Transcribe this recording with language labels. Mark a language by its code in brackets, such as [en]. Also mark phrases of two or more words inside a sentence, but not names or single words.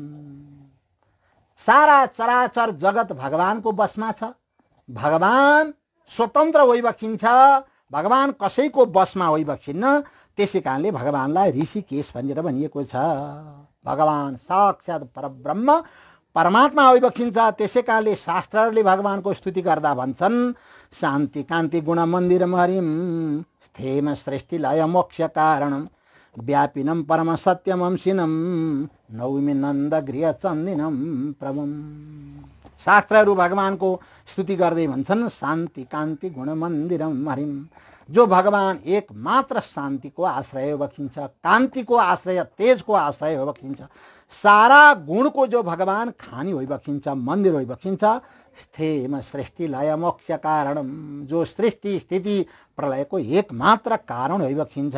[ne] सारा चराचर जगत भगवानको वशमा छ, भगवान स्वतन्त्र होइबक्सिन्छ, भगवान कसैको वशमा होइबक्सिन्न, त्यसै कारणले भगवानलाई ऋषिकेश भनेर भनिएको छ। भगवान साक्षात् परब्रह्म परमात्मा होइबक्सिन्छ, त्यसै कारणले शास्त्रहरूले भगवानको स्तुति गर्दा भन्छन्, [sa] शान्ति कान्ति गुण मन्दिरम हरिम स्थेम सृष्टि लय मोक्ष कारणम व्यापिनम परम सत्यम अंशिनम नौमि नन्द गृह चन्दिनम प्रभुम। [ne] शास्त्रहरू भगवानको स्तुति गर्दै भन्छन्, [sa] शान्ति कान्ति गुण मन्दिरम हरिम, [ne] जो भगवान एकमात्र शान्तिको आश्रय होइबक्सिन्छ, कान्तिको आश्रय, तेजको आश्रय होइबक्सिन्छ, सारा गुणको जो भगवान खानी होइबक्सिन्छ, मन्दिर होइबक्सिन्छ, [sa] स्थेम सृष्टि लय मोक्ष कारणम, [ne] जो सृष्टि स्थिति प्रलयको एकमात्र कारण भइबक्सिन्छ।